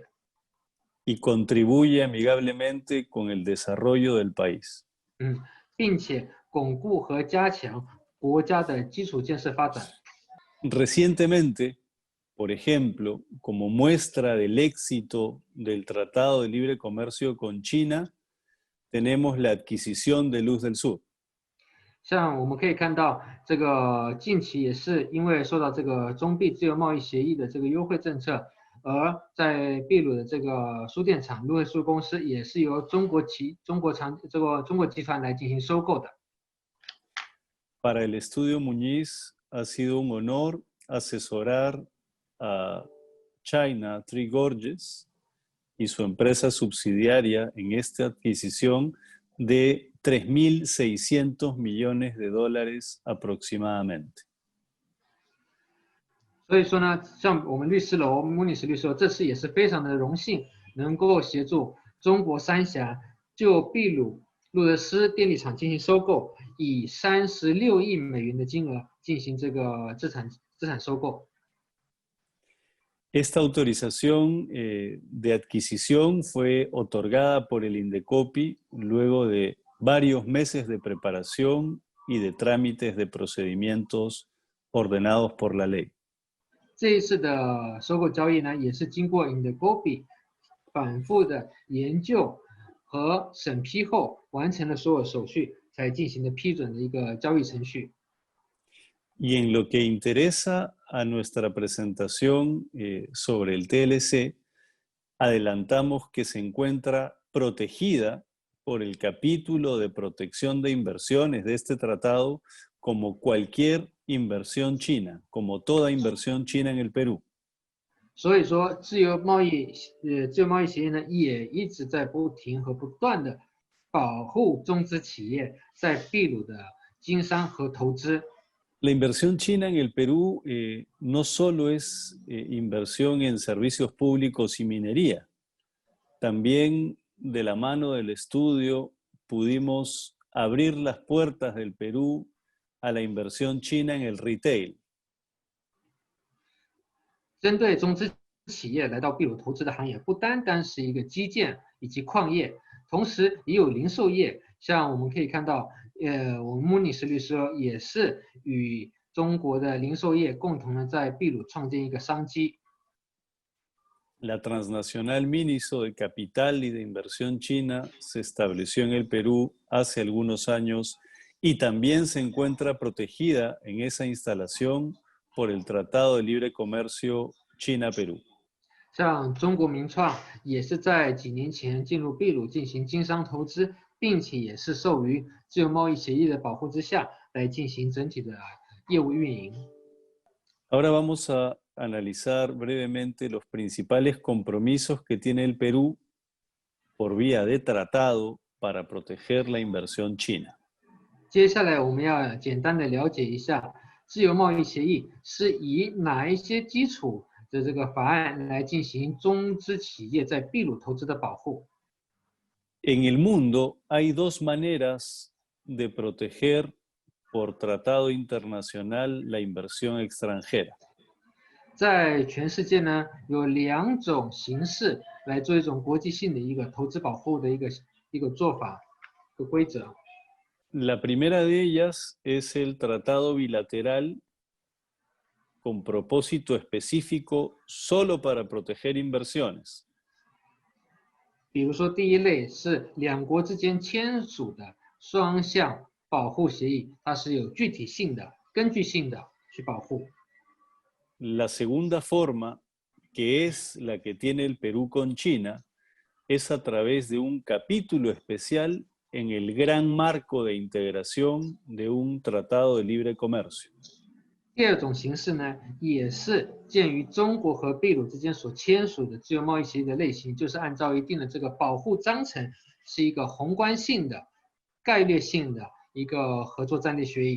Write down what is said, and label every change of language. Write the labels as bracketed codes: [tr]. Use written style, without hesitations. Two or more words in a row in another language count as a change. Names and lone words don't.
[es] Y contribuye amigablemente con el desarrollo del país. [zh] 并且巩固和加强国家的基础建设发展。 [es] Recientemente, por ejemplo, como muestra del éxito del Tratado de Libre Comercio con China, tenemos la adquisición de Luz del Sur. [zh] 像我们可以看到，这个近期也是因为受到这个中秘自由贸易协议的这个优惠政策，而在秘鲁的这个输电厂路易苏公司也是由中国集团来进行收购的。 [es] Para el estudio Muñiz ha sido un honor asesorar a China Three Gorges y su empresa subsidiaria en esta adquisición de 3.600 millones de dólares aproximadamente. [zh] 所以说呢，像我们律师楼穆尼斯律师楼这次也是非常的荣幸，能够协助中国三峡就秘鲁路德斯电力厂进行收购，以36亿美元的金额进行这个资产收购。 [es] Esta autorización de adquisición fue otorgada por el Indecopi luego de varios meses de preparación y de trámites de procedimientos ordenados por la ley. [zh] 这一次的收购交易呢，也是经过 Indecopi 反复的研究和审批后，完成了所有手续，才进行的批准的一个交易程序。 [es] Y en lo que interesa a nuestra presentación sobre el TLC, adelantamos que se encuentra protegida por el capítulo de protección de inversiones de este tratado como cualquier inversión china, como toda inversión china en el Perú. [zh] 所以说，自由贸易协议呢，也一直在不停和不断的保护中资企业在秘鲁的经商和投资。 [es] La inversión china en el Perú no solo es inversión en servicios públicos y minería, también de la mano del estudio pudimos abrir las puertas del Perú a la inversión china en el retail. [zh] 针对中资企业来到秘鲁投资的行业，不单单是一个基建以及矿业，同时也有零售业。像我们可以看到，我们穆尼斯律师也是与中国的零售业共同的在秘鲁创建一个商机。 [es] La transnacional Miniso de capital y de inversión china se estableció en el Perú hace algunos años y también se encuentra protegida en esa instalación por el Tratado de Libre Comercio China-Perú. [zh] 像中国名创也是在几年前进入秘鲁进行经商投资，并且也是受于自由贸易协议的保护之下来进行整体的业务运营。 [es] Ahora vamos a analizar brevemente los principales compromisos que tiene el Perú por vía de tratado para proteger la inversión china. [zh] 接下来我们要简单的了解一下自由贸易协议是以哪一些基础的这个法案来进行中资企业在秘鲁投资的保护。 [es] En el mundo hay dos maneras de proteger por tratado internacional la inversión extranjera. [zh] 在全世界呢，有两种形式来做一种国际性的一个投资保护的一个做法和规则。 [es] La primera de ellas es el tratado bilateral con propósito específico solo para proteger inversiones. [zh] 比如说，第一类是两国之间签署的双向保护协议，它是有具体性的、根据性的去保护。 [es] La segunda forma, que es la que tiene el Perú con China, es a través de un capítulo especial en el gran marco de integración de un tratado de libre comercio. [zh] 第二种形式呢，也是鉴于中国和秘鲁之间所签署的自由贸易协议的类型，就是按照一定的这个保护章程，是一个宏观性的、概略性的一个合作战略协议。